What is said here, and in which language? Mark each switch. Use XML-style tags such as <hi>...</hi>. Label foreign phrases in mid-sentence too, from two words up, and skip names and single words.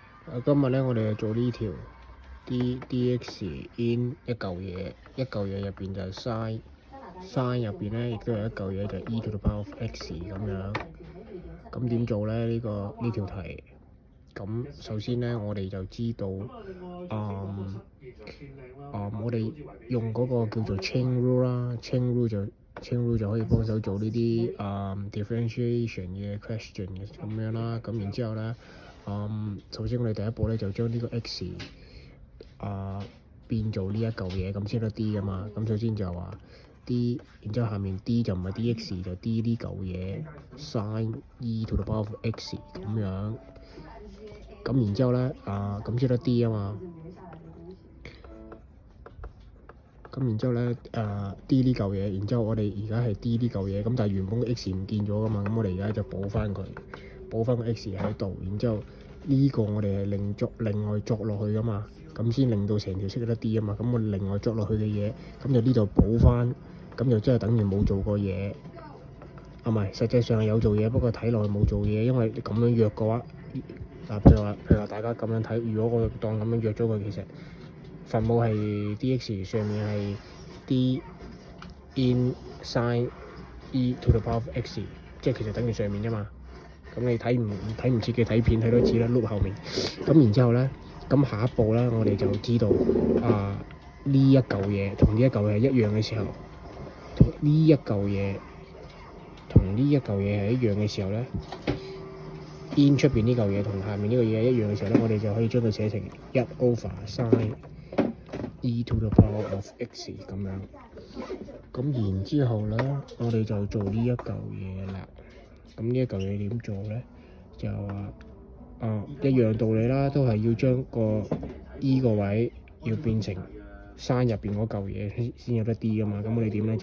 <yue>今日咧我哋就做呢條</yue> <en>dx in</en> <yue>一嚿嘢入邊就係 sin 入邊咧亦都有一嚿嘢就係</yue> <en>e to the power of x</en> <yue>咁樣。咁點做咧？呢條題？咁首先咧我哋就知道我哋用嗰個叫做</yue> <en>chain rule</en> <yue>啦，</yue> <en>chain rule</en> <yue>就可以幫手做呢啲differentiation 嘅 question 嘅咁樣啦。咁然之後咧，首先我哋第一步咧就將呢個 x 變做呢一嚿嘢，咁先得 d 㗎嘛。咁首先就話 d， 然之後下面 d 就唔係 dx 就 d 呢嚿嘢</yue> <en>sin e to the power of x</en> <yue>咁樣。咁然之後咧咁先得 d 啊嘛。咁然之後咧d 呢嚿嘢，然之後我哋而家係 d 呢嚿嘢，咁但係原本個 x 唔見咗噶嘛，咁我哋而家就補翻個 x 喺度，然之後呢個我哋係另外作落去噶嘛，咁先令到成條式得 d 啊嘛。咁我另外作落去嘅嘢，咁就呢度補翻，咁就真係等於冇做過嘢。唔係，實際上係有做嘢，不過睇落去冇做嘢，因為你咁樣約嘅話，譬如話大家咁樣睇，如果我當咁樣約咗佢，其實分母係 dx 上面係</yue> <en>d in sin e to the power of x，</en> <yue>即係其實等於上面啫嘛。咁你睇唔切嘅睇片睇多次啦，碌後面。咁然之後咧，咁下一步咧，我哋就知道呢一嚿嘢同呢一嚿嘢係一樣嘅時候，同呢一嚿嘢係一樣嘅時候咧，in 出邊呢嚿嘢同下面呢個嘢係一樣嘅時候咧，我哋就可以將佢寫成</yue> <en>1 over sin e to the power of x</en> <yue>咁樣。咁然之後咧，我哋就做呢一嚿嘢啦。咁呢一嚿嘢點做咧？就話一樣道理啦，都係要將個 e 個位要變成 sin 入邊嗰嚿嘢先有得 d 噶嘛。咁我哋點咧？</yue>